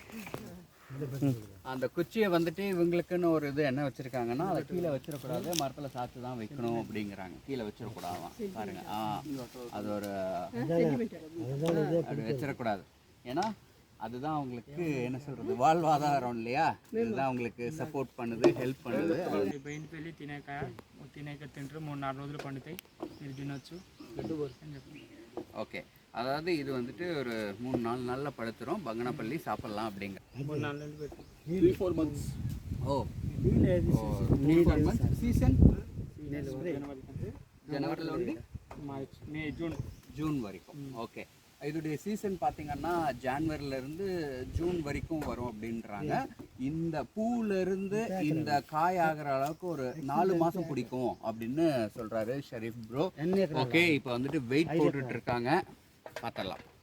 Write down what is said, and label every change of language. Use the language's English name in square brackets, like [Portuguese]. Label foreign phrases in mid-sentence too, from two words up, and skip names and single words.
[Tamil] அந்த குச்சியை வந்துட்டு இவங்களுக்குன்னு ஒரு இது என்ன வச்சுருக்காங்கன்னா, அதை கீழே வச்சிடக்கூடாது, மரத்தில் சாத்து தான் வைக்கணும் அப்படிங்கிறாங்க. கீழே வச்சிடக்கூடாதான் பாருங்க. அது ஒரு அப்படி வச்சிடக்கூடாது. ஏன்னா அதுதான் அவங்களுக்கு என்ன சொல்கிறது, வாழ்வாதாரம் இல்லையா, இதுதான் அவங்களுக்கு சப்போர்ட் பண்ணுது, ஹெல்ப் பண்ணுது. [Telugu] இப்போ ఇంటికి వెళ్ళి తినేక తింటారు. 3-4 రోజులు పండుతాయి, మీరు తినొచ్చు. [Tamil] ஓகே, அதாவது இது வந்துட்டு ஒரு 3-4 நாளில் பழுத்துரும். பங்கனப்பள்ளி சாப்பிட்லாம் அப்படிங்க. [Telugu] 3-4 నెలలు పెట్టి [English] 3-4 months. [Telugu] ஓ 3-4 months సీజన్ జనవరిలో ఉండి మార్చ్, మే, [Tamil] ஜூன் வரைக்கும். ஓகே, இதோடைய சீசன் பார்த்தீங்கன்னா ஜான்வரியிலேருந்து ஜூன் வரைக்கும் வரும் அப்படின்றாங்க. இந்த பூவிலேருந்து இந்த காய் ஆகிற அளவுக்கு ஒரு 4 மாதம் பிடிக்கும் அப்படின்னு சொல்கிறாரு ஷரீஃப் ப்ரோ. ஓகே, இப்போ வந்துட்டு வெயிட் போட்டுட்டு இருக்காங்க, பார்த்துடலாம்.